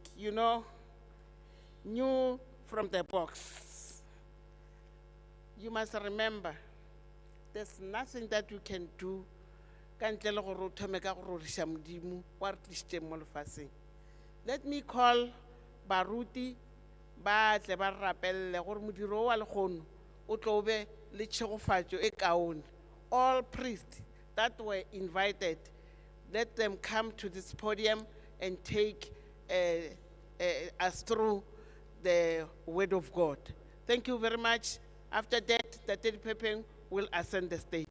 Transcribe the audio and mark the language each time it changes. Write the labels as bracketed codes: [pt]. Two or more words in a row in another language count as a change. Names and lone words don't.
[en] You know, new from the box. You must remember, there's nothing that you can do. Let me call [nso] Baruti, ba tle ba rapelle gore modiro wa lekgono o tlo be le tšhegofatšo e kaone. [en] All priests that were invited, let them come to this podium and take us through the word of God. Thank you very much. After that, Ntate Dipepeng will ascend the stage.